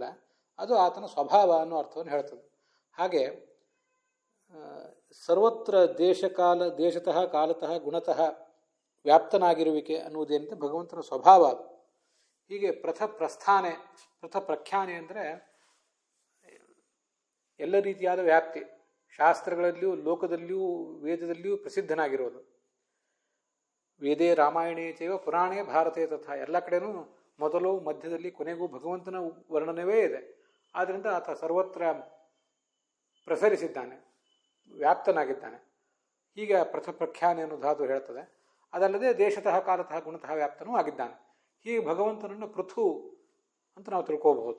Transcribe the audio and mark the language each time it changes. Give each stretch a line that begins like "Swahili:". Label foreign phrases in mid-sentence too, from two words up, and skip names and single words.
Kannada: ಅದು ಆತನ ಸ್ವಭಾವ ಅನ್ನೋ ಅರ್ಥವನ್ನು ಹೇಳ್ತದೆ. ಹಾಗೆ ಸರ್ವತ್ರ
Sanskrit: ದೇಶತಃ ಕಾಲತಃ ಗುಣತಃ
Kannada: ವ್ಯಾಪ್ತನಾಗಿರುವಿಕೆ ಅನ್ನುವುದೇನಂತೆ ಭಗವಂತನ ಸ್ವಭಾವ ಅದು. ಹೀಗೆ ಪ್ರಖ್ಯಾನೆ ಅಂದರೆ ಎಲ್ಲ ರೀತಿಯಾದ ವ್ಯಾಪ್ತಿ, ಶಾಸ್ತ್ರಗಳಲ್ಲಿಯೂ ಲೋಕದಲ್ಲಿಯೂ ವೇದದಲ್ಲಿಯೂ ಪ್ರಸಿದ್ಧನಾಗಿರೋದು.
Sanskrit: ವೇದೇ ರಾಮಾಯಣೇ ಚೈವ ಪುರಾಣೇ ಭಾರತೇ ತಥಾ,
Kannada: ಎಲ್ಲ ಕಡೆನೂ ಮೊದಲು ಮಧ್ಯದಲ್ಲಿ ಕೊನೆಗೂ ಭಗವಂತನ ವರ್ಣನವೇ ಇದೆ. ಆದ್ದರಿಂದ ಆತ ಸರ್ವತ್ರ ಪ್ರಸರಿಸಿದ್ದಾನೆ, ವ್ಯಾಪ್ತನಾಗಿದ್ದಾನೆ. ಹೀಗೆ ಪ್ರಖ್ಯಾನೆ ಅನ್ನೋ ಧಾತು ಹೇಳ್ತದೆ. ಅದಲ್ಲದೆ
Sanskrit: ದೇಶತಃ ಕಾಲತಃ ಗುಣತಃ
Kannada: ವ್ಯಾಪ್ತನೂ ಆಗಿದ್ದಾನೆ. ಹೀಗೆ ಭಗವಂತನನ್ನು ಪೃಥು ಅಂತ ನಾವು ತಿಳ್ಕೋಬಹುದು.